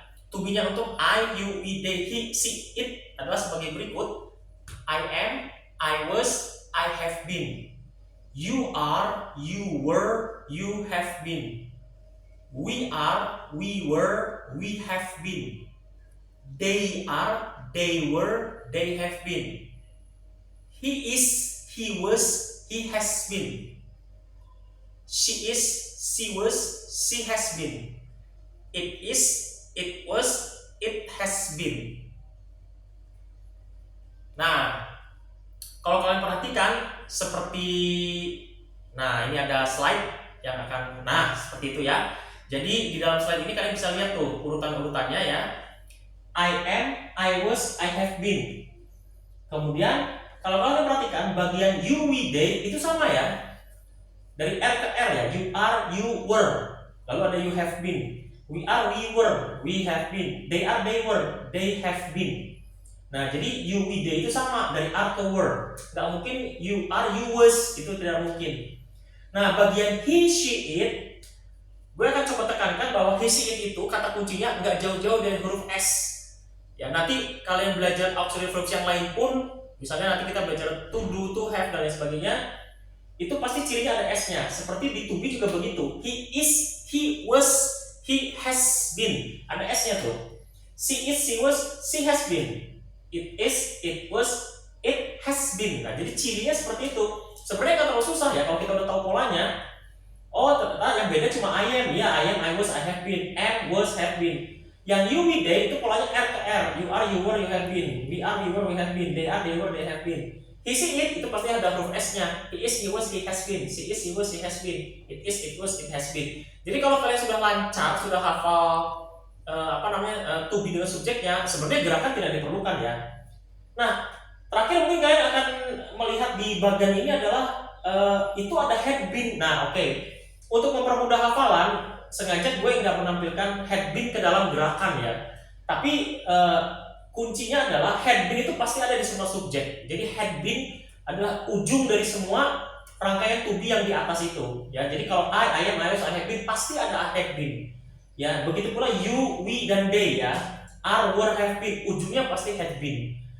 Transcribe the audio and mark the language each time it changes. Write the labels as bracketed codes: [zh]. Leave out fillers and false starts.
[id] To be-nya untuk I, you, we, they, he, she, it adalah sebagai berikut. [en] I am, I was, I have been. You are, you were, you have been. We are, we were, we have been. They are, they were, they have been. He is, he was, he has been. She is, she was, she has been. It is, it was, it has been. [id] Nah, kalau kalian perhatikan seperti, nah ini ada slide yang akan, nah seperti itu ya. Jadi di dalam slide ini kalian bisa lihat tuh urutan-urutannya ya. [en] I am, I was, I have been. [id] Kemudian kalau kalian perhatikan bagian you, we, they itu sama ya. Dari R ke R ya. [en] You are, you were. [id] Lalu ada [en] you have been. We are, we were, we have been. They are, they were, they have been. [id] Nah, jadi you, we, they itu sama dari R ke were. Nggak mungkin [en] you are, you was, [id] itu tidak mungkin. Nah, bagian he, she, it, gue akan coba tekankan bahwa he, she, it itu kata kuncinya nggak jauh-jauh dari huruf S. Ya, nanti kalian belajar auxiliary verbs yang lain pun, misalnya nanti kita belajar to do, to have, dan lain sebagainya, itu pasti cirinya ada S-nya. Seperti di [en] to be [id] juga begitu. [en] He is, he was, he has been. [id] Ada S-nya tuh. [en] She is, she was, she has been. It is, it was, it has been. [id] Nah, jadi cirinya seperti itu. Sebenarnya nggak terlalu susah ya kalau kita udah tahu polanya. Oh ternyata yang beda cuma [en] I am, ya I am, I was, I have been, am, was, have been. [id] Yang you, we, they itu polanya R ke R. [en] You are, you were, you have been. We are, we were, we have been. They are, they were, they have been. He, she, it [id] itu pasti ada huruf S-nya. [en] He is, he was, he has been. She is, he was, he has been. [id] It is, it was, it has been. Jadi kalau kalian sudah lancar, sudah hafal to be dengan subjeknya, sebenarnya gerakan tidak diperlukan ya. Nah, terakhir mungkin kalian akan melihat di bagian ini adalah itu ada had been. Nah, oke. Untuk mempermudah hafalan, sengaja gue nggak menampilkan had been ke dalam gerakan ya. Tapi kuncinya adalah had been itu pasti ada di semua subjek. Jadi had been adalah ujung dari semua rangkaian to be yang di atas itu. Ya, jadi kalau [en] I am, I was, I have been [id] pasti ada had been. Ya, begitu pula you, we, dan they ya. Are, were, have been ujungnya pasti had been.